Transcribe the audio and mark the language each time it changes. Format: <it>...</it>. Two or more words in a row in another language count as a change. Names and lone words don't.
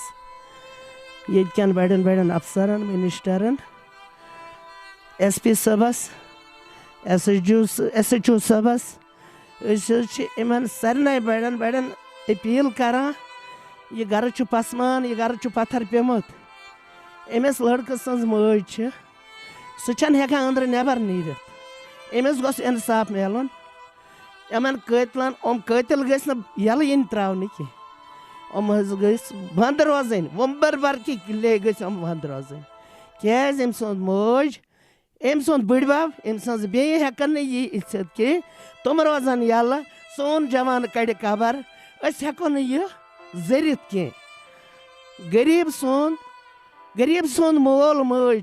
<ks>ییٚتہِ کٮ۪ن بَڑٮ۪ن بَڑٮ۪ن اَفسَرَن مِنِسٹَرَن ایس پی صٲبَس ایس ایچ او صٲبَس أسۍ حظ چھِ یِمَن سارنٕے بَڑٮ۪ن بَڑٮ۪ن أپیٖل کران یہِ گرٕ چھُ پَسمان یہِ گرٕ چھُ پَتھر پیوٚمُت أمِس لٔڑکہٕ سٕنٛز مٲج چھِ سُہ چھَنہٕ ہٮ۪کان أنٛدرٕ نٮ۪بر نیٖرِتھ أمِس گوٚژھ اِنصاف میلُن یِمن قٲتلَن یِم قٲتِل گٔژھۍ نہٕ یَلہٕ یِنۍ ترٛاونہٕ کینٛہہ یِم حظ گٔژھۍ بنٛد روزٕنۍ وُمبر بھر کی قلعے گٔژھۍ یِم بنٛد روزٕنۍ کیٛازِ أمۍ سُنٛد موج أمۍ سُنٛد بٕڈبب أمۍ سٕنٛز بیٚیہِ ہٮ۪کن نہٕ یہِ أژِتھ کینٛہہ تِم روزن یَلہٕ سون جوان کَڑِ قبر أسۍ ہٮ۪کو نہٕ یہِ زٔرِتھ کینٛہہ غریٖب سُنٛد مول موج</ks>